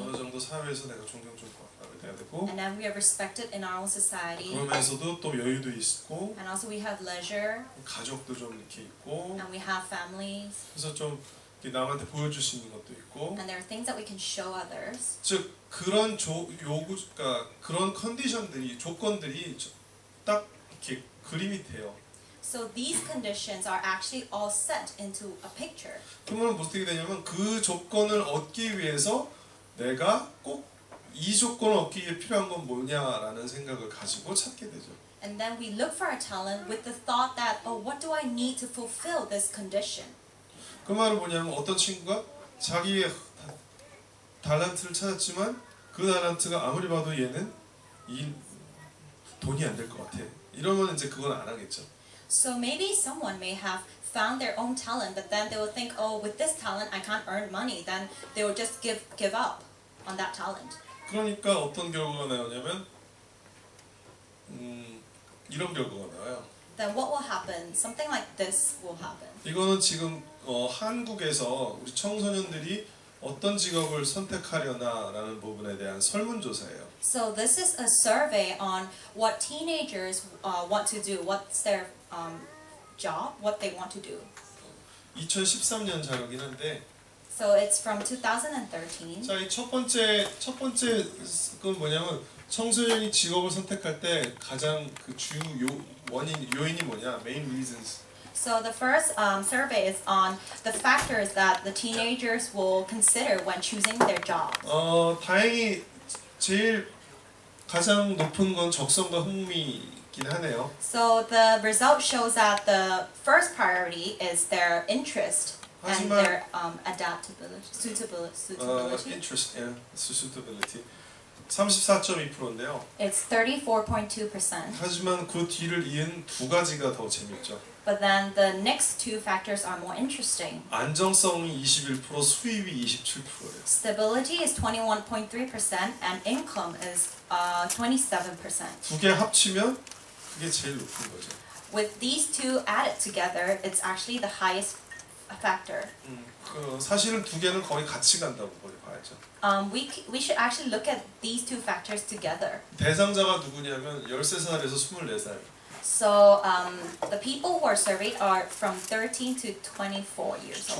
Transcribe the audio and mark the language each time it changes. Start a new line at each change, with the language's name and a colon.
Korean: 어느 정도 사회에서 내가 존경 좀 받아야 되고
English: and then we are respected in our own society.
Korean: 그러면서도 또 여유도 있고
English: And also we have leisure,
Korean: 가족도 좀 이렇게 있고
English: and we have families,
Korean: 그래서 좀 이렇게 남한테 보여줄 수 있는 것도 있고
English: and there are things that we can show others.
Korean: 즉 그런 그러니까 그런 컨디션들이 조건들이 딱 이렇게 그림이 돼요.
English: So these conditions are actually all set into a picture.
Korean: 그러면 어떻게 되냐면 그 조건을 얻기 위해서 내가 꼭 이 조건을 얻기 위해 필요한 건 뭐냐라는 생각을 가지고 찾게 되죠.
English: And then we look for our talent with the thought that, what do I need to fulfill this condition?
Korean: 그 말은 뭐냐면 어떤 친구가 자기의 달란트를 찾았지만 그 달란트가 아무리 봐도 얘는 이 돈이 안 될 것 같아. 이러면 이제 그건 안 하겠죠.
English: So maybe someone may have found their own talent, but then they will think, with this talent I can't earn money. Then they will just give up on that talent.
Korean: 그러니까 어떤 결과가 나오냐면 이런 결과가 나와요.
English: Then what will happen? Something like this will happen.
Korean: 이거는 지금 한국에서 우리 청소년들이 어떤 직업을 선택하려나라는 부분에 대한 설문조사예요.
English: So this is a survey on what teenagers want to do, what's their job, what they want to do.
Korean: 2013년 자료긴 한데
English: So it's from 2013.
Korean: 자, 이 첫 번째 건 뭐냐면 청소년이 직업을 선택할 때 가장 그 주요 요인이 뭐냐?
English: Main reasons. So the first survey is on the factors that the teenagers will consider when choosing their job.
Korean: 다행히 제일 가장 높은 건 적성과 흥미이긴 하네요.
English: So the result shows that the first priority is their interest and
Korean: 하지만
English: their adaptability, suitability. interest and suitability
Korean: 34.2%인데요.
English: It's 34.2%.
Korean: 하지만 그 뒤를 이은 두 가지가 더 재밌죠.
English: But then the next two factors are more interesting.
Korean: 안정성이 21%, 수입이 27%예요.
English: Stability is 21.3% and income is 27%.
Korean: 두 개 합치면 그게 제일 높은 거죠.
English: With these two added together, it's actually the highest factor.
Korean: 사실은 두 개는 거의 같이 간다고 봐야죠.
English: We should actually look at these two factors together.
Korean: 대상자가 누구냐면 13살에서 24살.
English: So the people who are surveyed are from 13 to 24 years old.